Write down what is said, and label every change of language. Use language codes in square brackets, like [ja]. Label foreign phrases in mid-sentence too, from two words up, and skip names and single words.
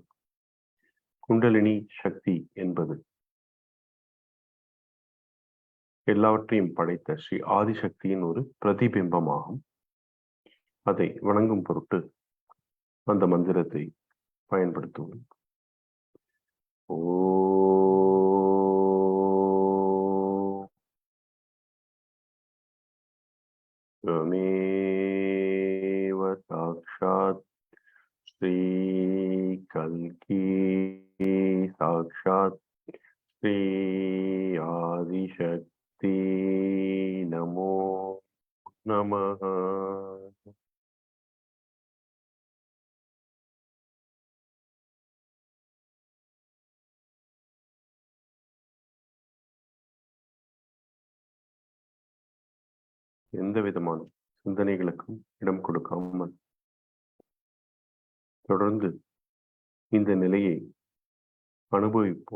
[ta] குண்டலினி சக்தி என்பது எல்லாவற்றையும் படைத்த ஸ்ரீ ஆதிசக்தியின் ஒரு பிரதிபிம்பமாகும். அதை வணங்கும் பொருட்டு அந்த மந்திரத்தை பயன்படுத்துவோம். [sa] त्वमेव साक्षात् श्रीकल्की साक्षात् श्री आदिशक्ति नमो नमः. [ta] எந்த விதமான சிந்தனைகளுக்கும் இடம் கொடுக்காமல் தொடர்ந்து இந்த நிலையை அனுபவிப்போம்.